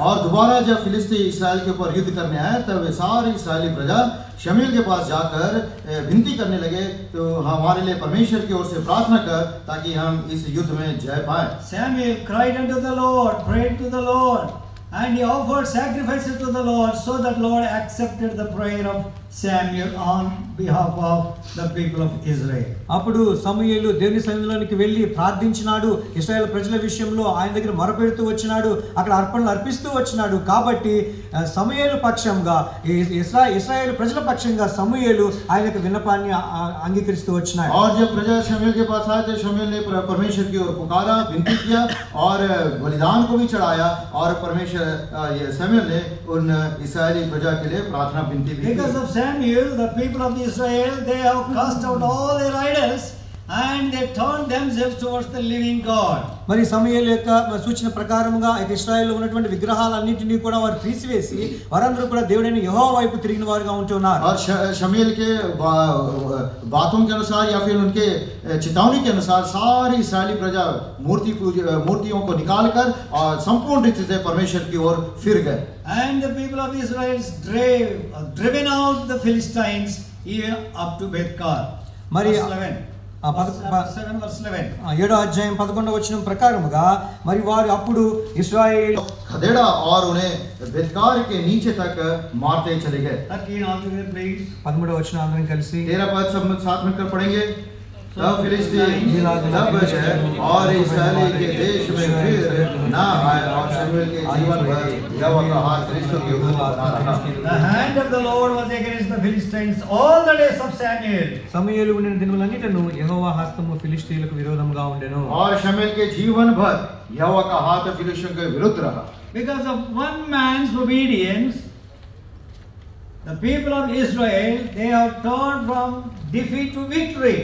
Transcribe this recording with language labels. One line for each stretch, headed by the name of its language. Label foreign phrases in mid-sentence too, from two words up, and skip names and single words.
Hindi: और दोबारा जब फिलिस्ती इस्राएल के ऊपर युद्ध करने आए तब वे सारी इस्राएली प्रजा शमूएल के पास जाकर विनती करने लगे, तो हमारे लिए परमेश्वर की ओर से प्रार्थना कर ताकि हम इस युद्ध में जय पाएं.
English: Samuel cried unto the Lord, prayed to the Lord, and he offered sacrifices to the Lord, so that Lord accepted the prayer of Samuel on behalf of the people of Israel.
Telugu: అప్పుడు సమూయేలు దేవుని సన్నిధిలోనికి వెళ్ళి ప్రార్థించినాడు. ఇశ్రాయేల్ ప్రజల విషయంలో ఆయన దగ్గర మొరపెడుతూ వచ్చినాడు, అక్కడ అర్పణలు అర్పిస్తూ వచ్చినాడు. కాబట్టి సమూయేలు పక్షంగా ఇశ్రాయేల్ ప్రజల పక్షంగా సమూయేలు ఆయన యొక్క విన్నపాన్ని అంగీకరిస్తూ వచ్చినాడు.
Hindi: और जब प्रजा शमूएल के पास आए तो शमूएल ने परमेश्वर की ओर पुकारा, विनती किया और बलिदान को भी चढ़ाया, और परमेश्वर शमूएल ने उन इस्राएली प्रजा के लिए प्रार्थना विनती भी की.
English: Because of Samuel, the people of Israel, they have cast out all their idols and they turned themselves towards the living God.
Telugu: మరి సమూయేలు యొక్క సూచన ప్రకారముగా ఇశ్రాయేల్లో ఉన్నటువంటి విగ్రహాలన్నింటినీ కూడా వారు తీసివేసి వారందరూ కూడా దేవుడైన యెహోవా వైపు తిరిగిన వారుగా ఉంటున్నారు.
Hindi: और शमूएल के बातों के अनुसार या फिर उनके चेतावनी के अनुसार सारी इस्राएली प्रजा मूर्तियों को निकालकर और संपूर्ण रीति से परमेश्वर की ओर फिर गए.
English: And the people of Israel driven out the Philistines even up to Bethkar.
Telugu: మరి
English: Verse 11.
Telugu: 7వ అధ్యాయం 11వ వచనం ప్రకారముగా మరి వారు అప్పుడు ఇశ్రాయేలు
Hindi: खदेड़ा और उन्हें बेतकार के नीचे तक मारते चले गए.
English: 13 all together please.
Telugu: 13వ వచనం అందరం కలిసి
Hindi: 13 पद सब साथ मिलकर पढ़ेंगे. तब फिलिस्ती तब गए और इस्राएली के देश में फिर ना आए, और शमूएल के जीवन भर यहोवा का हाथ फिलिस्तियों के ऊपर बना रहा.
English: The hand of the Lord was against the Philistines all the days of Samuel.
Telugu: సమూయేలు ఉండిన దినములన్నిటను యెహోవా హస్తము ఫిలిష్తీయులకు విరోధముగా ఉండెను.
Hindi: और शमूएल के जीवन भर यहोवा का हाथ फिलिस्तियों के विरुद्ध रहा.
English: Because of one man's obedience, the people of Israel, they have turned from defeat to victory.